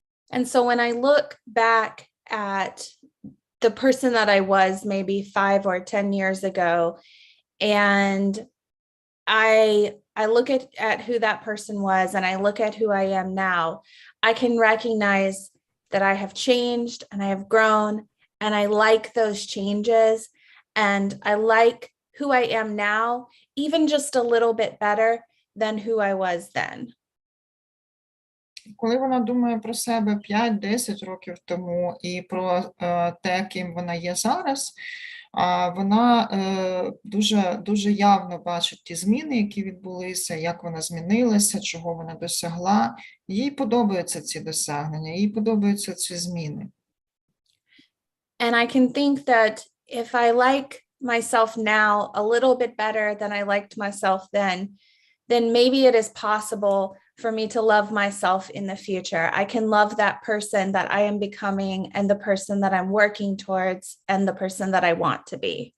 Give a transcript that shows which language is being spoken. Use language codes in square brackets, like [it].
[en] And so when I look back at the person that I was maybe 5 or 10 years ago, and I look at who that person was and I look at who I am now, I can recognize that I have changed and I have grown, and I like those changes, and I like who I am now, even just a little bit better than who I was then. [uk] Коли вона думає про себе 5-10 років тому і про те, ким вона є зараз, вона дуже явно бачить ті зміни, які відбулися, як вона змінилася, чого вона досягла. Їй подобаються ці досягнення, їй подобаються ці зміни. [en] And I can think that if I like myself now a little bit better than I liked myself then maybe it is possible for me to love myself in the future. I can love that person that I am becoming and the person that I'm working towards and the person that I want to be.